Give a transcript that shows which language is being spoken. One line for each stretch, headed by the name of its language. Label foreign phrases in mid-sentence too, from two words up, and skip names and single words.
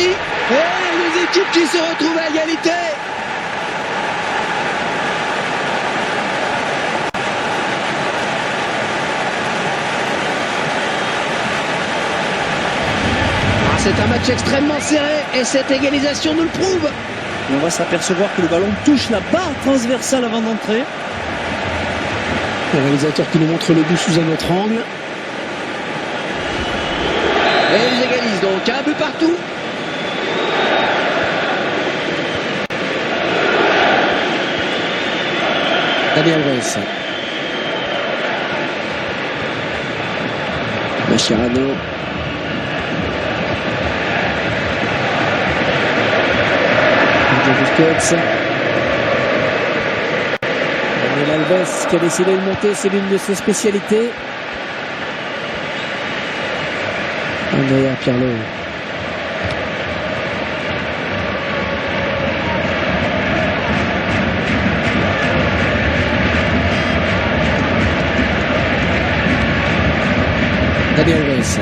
French: Et les équipes qui se retrouvent à égalité. C'est un match extrêmement serré et cette égalisation nous le prouve. On va s'apercevoir que le ballon touche la barre transversale avant d'entrer. Le réalisateur qui nous montre le but sous un autre angle. Et ils égalisent donc un but partout. Dani Alves. Mascherano. Busquets. Daniel Alves qui a décidé de monter, c'est l'une de ses spécialités. Andrea Pirlo. Daniel Alves.